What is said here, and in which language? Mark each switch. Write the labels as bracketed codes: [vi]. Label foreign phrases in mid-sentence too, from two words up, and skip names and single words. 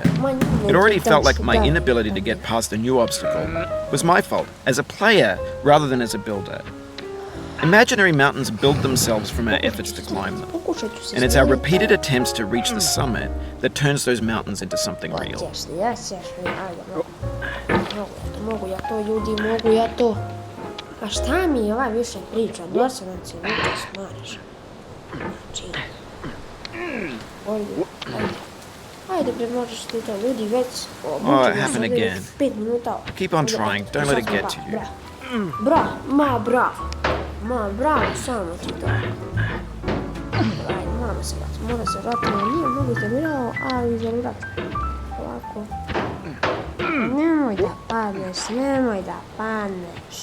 [en] It already felt like my inability to get past a new obstacle was my fault as a player rather than as a builder. Imaginary mountains build themselves from our efforts to climb them, and it's our repeated attempts to reach the summit that turns those mountains into something real. [sr] A šta mi ovaj više priča? Dosadan se vuče smaraš. Znači... Ajde bre, možeš ti to, ljudi već... [en] Oh, it happened again. [sr] 5 minuta. [en] Keep on trying, don't let it get to you. [sr] Bravo, samo ti to. Ajde, mora se vratiti, nije mnogo izdemirao, ali izdemirati. Ovako. Nemoj da padneš.